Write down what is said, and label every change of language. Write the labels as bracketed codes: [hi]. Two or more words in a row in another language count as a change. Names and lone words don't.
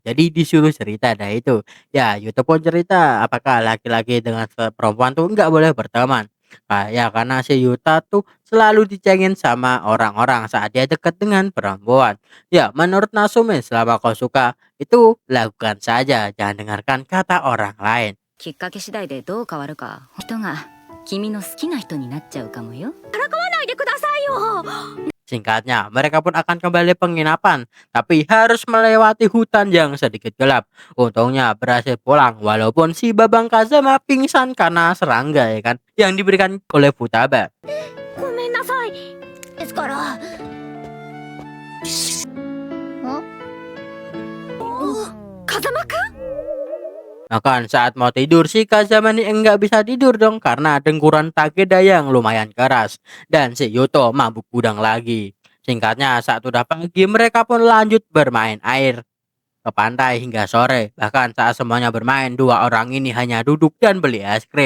[id] Jadi disuruh cerita dah itu. Ya Yuto pun cerita apakah laki-laki dengan perempuan tuh nggak boleh berteman. Ya karena si Yuta tuh selalu dicengin sama orang-orang saat dia dekat dengan perempuan. Ya menurut Nasumi selama kau suka itu lakukan saja, jangan dengarkan kata orang lain. [ja] きっかけ次第でどう変わるか人が君の好きな人になっちゃうかもよ。からかわないでくださいよ。 [id] Singkatnya, mereka pun akan kembali penginapan, tapi harus melewati hutan yang sedikit gelap. Untungnya berhasil pulang, walaupun si Babang Kazama pingsan karena serangga ya kan, yang diberikan oleh Futaba. [ja] ごめんなさい。ですから。風間くん [id] Bahkan saat mau tidur, si Kazama nih enggak bisa tidur dong karena dengkuran Takeda yang lumayan keras. Dan si Yuto mabuk udang lagi. Singkatnya, saat udah pagi, mereka pun lanjut bermain air ke pantai hingga sore. Bahkan saat semuanya bermain, dua orang ini hanya duduk dan beli es krim.